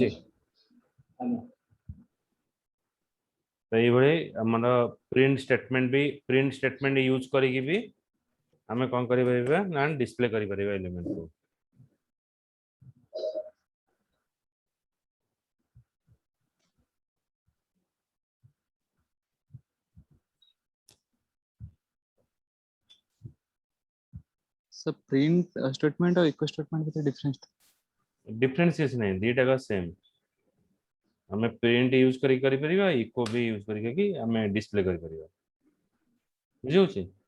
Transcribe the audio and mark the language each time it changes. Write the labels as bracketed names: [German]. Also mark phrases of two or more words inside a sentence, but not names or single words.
[Odia] ଆଜ୍ଞା ତ এইଭଳି ଆମର [English] print statement use [Odia] କରିକି ବି ଆମେ କଣ କରିପାରିବା ନା ଡିସପ୍ଲେ କରିପାରିବା ଏଲିମେଣ୍ଟ କୁ [English] So print statement और echo statement with difference. [Odia] डिफरेंस କିଛି ନାହିଁ ଦିଟାକ ସେମ୍ ଆମେ [English] print use [Odia] କରିପାରିବା ଇକୋ ବି ୟୁଜ କରିକି ଆମେ ଡିସପ୍ଲେ କରିପାରିବା ବୁଝିହଉଛି